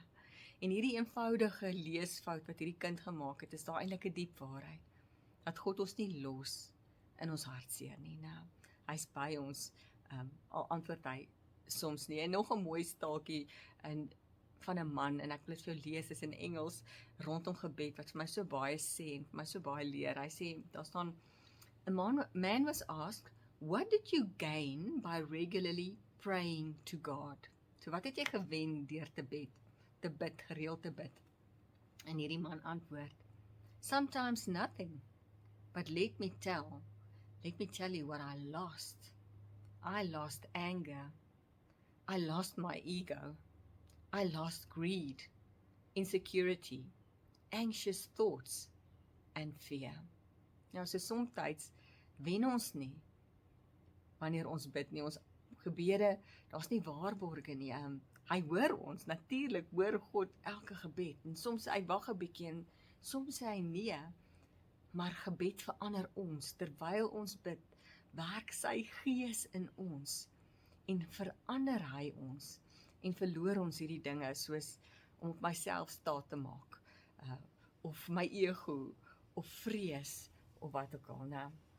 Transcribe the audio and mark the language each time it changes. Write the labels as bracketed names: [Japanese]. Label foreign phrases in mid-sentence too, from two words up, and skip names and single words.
[Afrikaans] En hierdie eenvoudige leesfout wat hierdie kind gemaak het, is daar eintlik 'n diep waarheid, dat God ons nie los in ons hartseer nie, nou. Hy's by ons, al antwoord hy soms nie. En nog 'n mooi staaltjie van 'n man, en ek wil dit vir jou lees, is in Engels, rondom gebed, wat vir my so baie sê, en vir my so baie leer. Hy sê, daar staan, [English] a man was asked, what did you gain by regularly praying to God? [Afrikaans] So wat het jy gewen deur te bid, gereeld te bid? En hierdie man antwoord, [English] sometimes nothing, but let me tell you what I lost. I lost anger. I lost my ego. I lost greed, insecurity, anxious thoughts, and fear. [Afrikaans] Nou, so soms wen ons nie, wanneer ons bid nie, ons gebede, daar's nie waarborge nie, hy hoor ons, natuurlik hoor God elke gebed, en soms sê hy wag 'n bietjie, en soms sê hy nee, maar gebed verander ons, terwyl ons bid, werk sy gees in ons, en verander hy ons, en verloor ons hierdie dinge, soos om op myself staat te maak, of my ego, of vrees, of wat ook al, né?